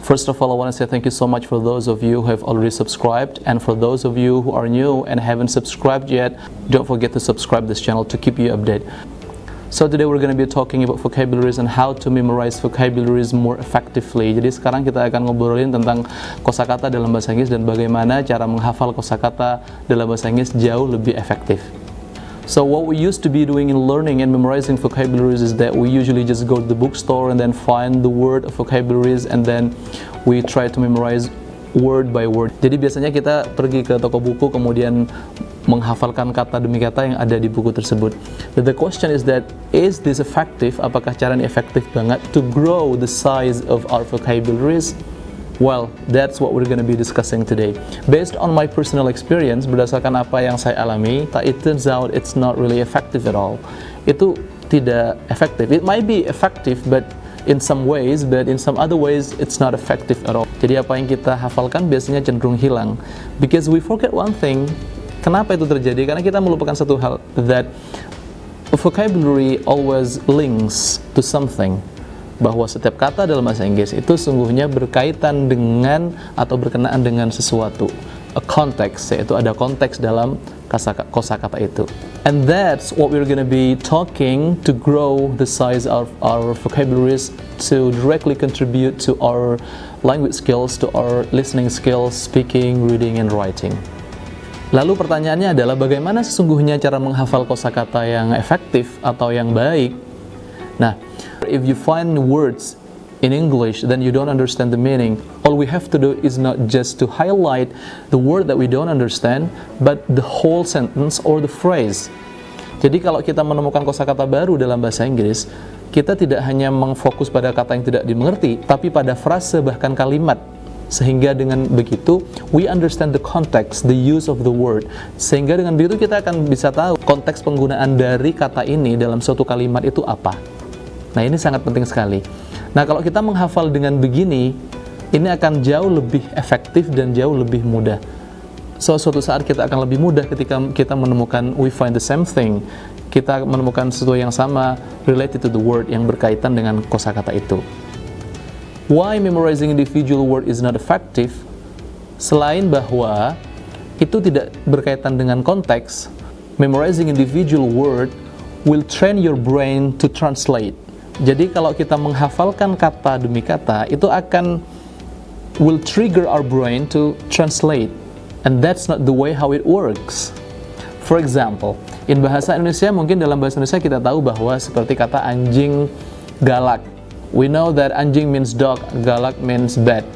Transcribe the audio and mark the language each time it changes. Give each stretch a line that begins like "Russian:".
English: First of all, I want to say thank you so much for those of you who have already subscribed, and for those of you who are new and haven't subscribed yet, don't forget to subscribe this channel to keep you updated. So today we're going to be talking about vocabularies and how to memorize vocabularies more effectively.
Indonesian: Jadi sekarang kita akan ngobrolin tentang kosakata dalam bahasa Inggris dan bagaimana cara menghafal kosakata dalam bahasa Inggris jauh lebih efektif.
English: So what we used to be doing in learning and memorizing vocabularies is that we usually just go to the bookstore and then find the word of vocabularies and then we try to memorize word by word.
Indonesian: Jadi biasanya kita pergi ke toko buku kemudian menghafalkan kata demi kata yang ada di buku tersebut.
English: But the question is that, is this effective?
Indonesian: Apakah cara ini efektif banget
English: to grow the size of our vocabularies? Well, that's what we're going to be discussing today. Based on my personal experience,
Indonesian: berdasarkan apa yang saya alami,
English: it turns out it's not really effective at all.
Indonesian: Itu tidak efektif.
English: It might be effective, but in some ways, but in some other ways, it's not effective at all.
Indonesian: Jadi apa yang kita hafalkan biasanya cenderung hilang.
English: Because we forget one thing.
Indonesian: Kenapa itu terjadi? Karena kita melupakan satu hal,
English: that vocabulary always links to something.
Indonesian: Bahwa setiap kata dalam bahasa Inggris itu sungguhnya berkaitan dengan atau berkenaan dengan sesuatu,
English: a context,
Indonesian: yaitu ada konteks dalam kosakata itu.
English: And that's what we're going to be talking to grow the size of our vocabularies, to directly contribute to our language skills, to our listening skills, speaking, reading, and writing.
Indonesian: Lalu pertanyaannya adalah bagaimana sesungguhnya cara menghafal kosakata yang efektif atau yang baik?
English: Nah, if you find words in English then you don't understand the meaning, all we have to do is not just to highlight the word that we don't understand, but the whole sentence or the phrase.
Indonesian: Jadi kalau kita menemukan kosakata baru dalam bahasa Inggris, kita tidak hanya mengfokus pada kata yang tidak dimengerti, tapi pada frase bahkan kalimat. Sehingga dengan begitu,
English: we understand the context, the use of the word.
Indonesian: Sehingga dengan begitu kita akan bisa tahu konteks penggunaan dari kata ini dalam suatu kalimat itu apa. Nah, ini sangat penting sekali. Nah, kalau kita menghafal dengan begini, ini akan jauh lebih efektif dan jauh lebih mudah. So, suatu saat kita akan lebih mudah ketika kita menemukan
English: we find the same thing.
Indonesian: Kita menemukan sesuatu yang sama
English: related to the word
Indonesian: yang berkaitan dengan kosakata itu.
English: Why memorizing individual word is not effective?
Indonesian: Selain bahwa itu tidak berkaitan dengan konteks,
English: memorizing individual word will train your brain to translate.
Indonesian: Jadi kalau kita menghafalkan kata demi kata, itu
English: will trigger our brain to translate. And that's not the way how it works. For example, in bahasa Indonesia,
Indonesian: mungkin dalam bahasa Indonesia kita tahu bahwa seperti kata anjing galak.
English: We know that anjing means dog, galak means bad.